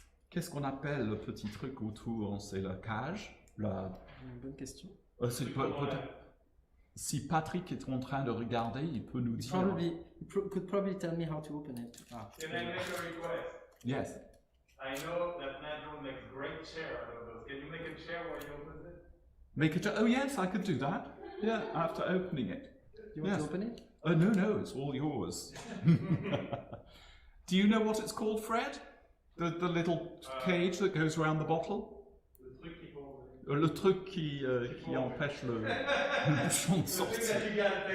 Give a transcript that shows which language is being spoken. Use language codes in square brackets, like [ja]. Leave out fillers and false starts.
[fr] Qu'est-ce qu'on appelle le petit truc autour? C'est la cage. Une bonne question. Si Patrick est en train de regarder, il peut nous dire. [en] Could probably tell me how to open it. Can I make a request? Yes. I know that Nigel makes great chair out of those. Can you make a chair while he opens it? Oh yes, I could do that. Yeah, after opening it. You want to open it? No, it's all yours. Do you know what it's called, Fred? The little cage that goes around the bottle? [fr] Le truc qui empêche le bouchon de sortir.